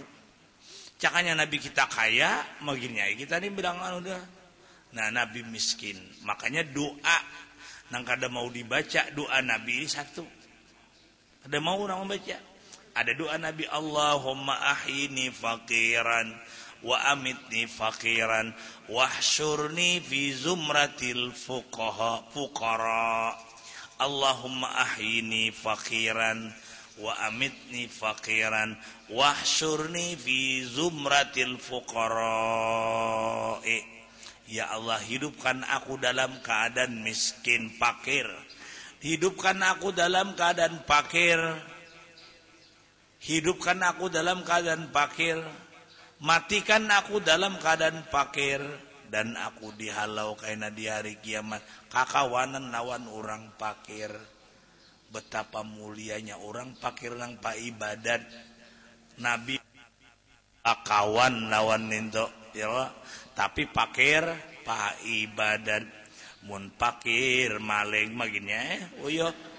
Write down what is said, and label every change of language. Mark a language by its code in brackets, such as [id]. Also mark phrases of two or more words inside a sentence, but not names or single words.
[bjn] Cakanya Nabi kita kaya, magini kita nih bilang udah. Nah Nabi miskin. Makanya doa nang kada mau dibaca doa Nabi ini satu. Kada mau orang membaca. Ada doa Nabi, [ar] اللهم أحيني فقيرا وأمتني فقيرا واحشرني في زمرة الفقراء. اللهم أحيني فقيرا وأمتني فقيرا واحشرني في زمرة الفقراء. [bjn] Ya Allah, hidupkan aku dalam keadaan miskin, fakir. Hidupkan aku dalam keadaan fakir. Hidupkan aku dalam keadaan fakir. Matikan aku dalam keadaan fakir. Dan aku dihalau kaina di hari kiamat. Kakawanan lawan orang fakir. Betapa mulianya orang fakir nang pa ibadat. Nabi kawan lawan ninto ya. Tapi pakir pa ibadat mun pakir maling maginya uyo.